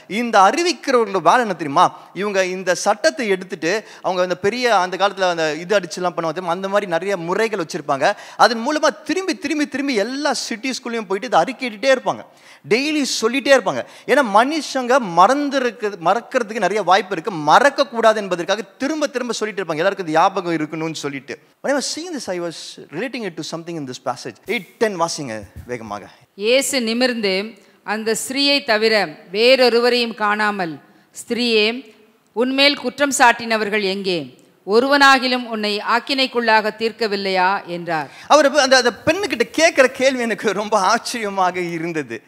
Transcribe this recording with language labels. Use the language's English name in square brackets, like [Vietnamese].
[Tamil] இந்த அறிவிக்கிறவங்களோட வேலை என்ன தெரியுமா? இவங்க இந்த சட்டத்தை எடுத்துட்டு அவங்க அந்த பெரிய அந்த காலத்தில் அந்த இது அடிச்சுலாம் பண்ணுவாங்க, அந்த மாதிரி நிறைய முறைகள் வச்சுருப்பாங்க. அதன் மூலமாக திரும்பி திரும்பி திரும்பி எல்லா சிட்டிஸ்குள்ளேயும் போயிட்டு இதை அறிக்கையிட்டே இருப்பாங்க, டெய்லி சொல்லிகிட்டே இருப்பாங்க. ஏன்னா மனுஷங்க மறக்கிறதுக்கு நிறைய வாய்ப்பு இருக்குது, மறக்கக்கூடாது என்பதற்காக திரும்ப திரும்ப சொல்லிட்டு இருப்பாங்க, எல்லாருக்கும் இது ஞாபகம் இருக்கணும்னு சொல்லிட்டு. [English] When I was seeing this, I was relating it to something in this passage. [Tamil] 8:10 வாசிங்க வேகமாக. இயேசு நிமிர்ந்து அந்த ஸ்திரீயை தவிர வேறொருவரையும் காணாமல், ஸ்திரீயே, உன்மேல் குற்றம் சாட்டினவர்கள் எங்கே? ஒருவனாகிலும் உன்னை ஆக்கினைக்குள்ளாக தீர்க்கவில்லையா என்றார். அவர் அந்த பெண்ணுக்கிட்ட கேட்கிற கேள்வி எனக்கு ரொம்ப ஆச்சரியமாக இருந்தது.